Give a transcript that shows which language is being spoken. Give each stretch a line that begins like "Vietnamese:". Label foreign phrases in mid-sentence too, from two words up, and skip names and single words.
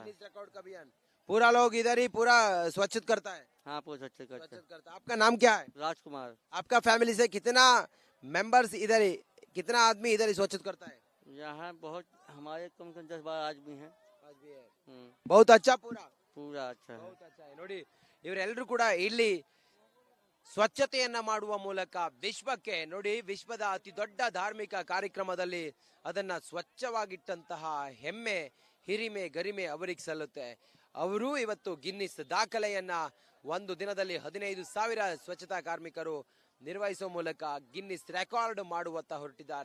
Hindi: गिनीज रिकॉर्ड का अभियान. पूरा लोग इधर ही पूरा स्वच्छित करता है. हाँ, पूरा अच्छे करते हैं। स्वच्छित करता है. आपका नाम क्या है? राजकुमार। आपका फैमिली से कितना मेंबर्स इधर ही, कितना आदमी इधर ही स्वच्छित करता है? यहाँ बहुत हमारे कम से कम 10-12 आदमी हैं। आज भी है. हम्म, बहुत अच्छा. पूरा अच्छा है। बहुत अच्छा है.
Kannada: ನೋಡಿ, ಇವರೆಲ್ಲರೂ ಕೂಡ ಇಲ್ಲಿ ಸ್ವಚ್ಛತೆಯನ್ನ ಮಾಡುವ ಮೂಲಕ ವಿಶ್ವಕ್ಕೆ, ನೋಡಿ, ವಿಶ್ವದ ಅತಿ ದೊಡ್ಡ ಧಾರ್ಮಿಕ ಕಾರ್ಯಕ್ರಮದಲ್ಲಿ ಅದನ್ನ ಸ್ವಚ್ಛವಾಗಿಟ್ಟಂತಹ ಹೆಮ್ಮೆ, ಹಿರಿಮೆ, ಗರಿಮೆ ಅವರಿಗೆ ಸಲ್ಲುತ್ತೆ. ಅವರು ಇವತ್ತು ಗಿನ್ನಿಸ್ ದಾಖಲೆಯನ್ನ ಒಂದು ದಿನದಲ್ಲಿ 15,000 ಸ್ವಚ್ಛತಾ ಕಾರ್ಮಿಕರು ನಿರ್ವಹಿಸುವ ಮೂಲಕ ಗಿನ್ನಿಸ್ ರೆಕಾರ್ಡ್ ಮಾಡುವತ್ತ ಹೊರಟಿದ್ದಾರೆ.